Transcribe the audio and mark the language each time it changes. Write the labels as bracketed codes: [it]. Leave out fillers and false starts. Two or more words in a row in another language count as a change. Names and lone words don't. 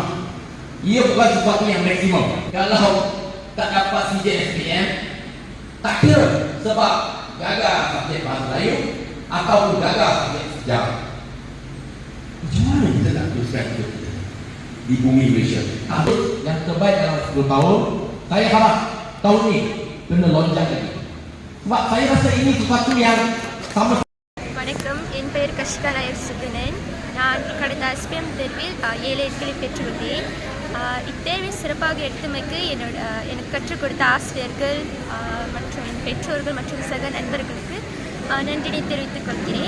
[ms] Ia bukan sesuatu yang maksimum. Kalau tak dapat sijil SPM, tak kira sebab gagal subjek bahasa Melayu ataupun gagal subjek sejarah. Macam mana kita nak teruskan hidup kita di bumi Malaysia? Yang terbaik dalam 10 tahun, saya harap tahun ni kena lonjak lagi. Sebab saya rasa ini sesuatu yang sama. [ta] வணக்கம், என் பெயர் கஷிகா நாயர் சுகுணன். நான் கடந்த SPM தேர்வில் 7 இடங்களை பெற்றுள்ளேன். இத்தேர்வை சிறப்பாக எடுத்தமைக்கு எனக்கு கற்றுக் கொடுத்த ஆசிரியர்கள் மற்றும் என் பெற்றோர்கள் மற்றும் சக நண்பர்களுக்கு நன்றினை தெரிவித்துக் கொள்கிறேன்.